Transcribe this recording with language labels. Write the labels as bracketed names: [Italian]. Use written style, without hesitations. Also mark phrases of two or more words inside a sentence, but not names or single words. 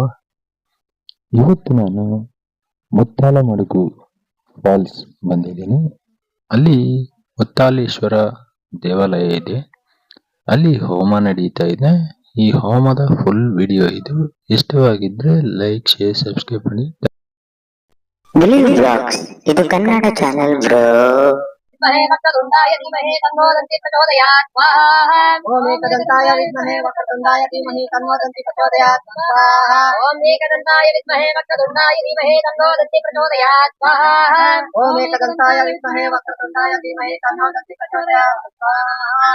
[Kannada] ಇವತ್ತು ನಾನು ಮುತ್ತಾಲಮಡುಗು ಫಾಲ್ಸ್ ಬಂದಿದ್ದೀನಿ. ಅಲ್ಲಿ ಮುತ್ತಾಲೇಶ್ವರ ದೇವಾಲಯ ಇದೆ. ಅಲ್ಲಿ ಹೋಮ ನಡೀತಾ ಇದೆ. ಈ ಹೋಮದ [English] full video [Kannada] ಇದು. ಇಷ್ಟವಾಗಿದ್ರೆ [English] like, share, subscribe [Kannada] ಮಾಡಿ. ಬಿಲೀವ್ ಬ್ಲಾಗ್ಸ್ ಇದು ಕನ್ನಡ [English] channel bro. [Sanskrit] विद्महे वक्रतुण्डाय धीमहि तन्नो दन्ति प्रचोदयात् स्वाहा। ओम एकदन्ताय विद्महे वक्रतुण्डाय धीमहि तन्नो दन्ति प्रचोदयात् स्वाहा। ओम एकदन्ताय विद्महे वक्रतुण्डाय धीमहि तन्नो दन्ति प्रचोदयात् स्वाहा। ओम एकदन्ताय विद्महे वक्रतुण्डाय धीमहि तन्नो दन्ति प्रचोदयात् स्वाहा।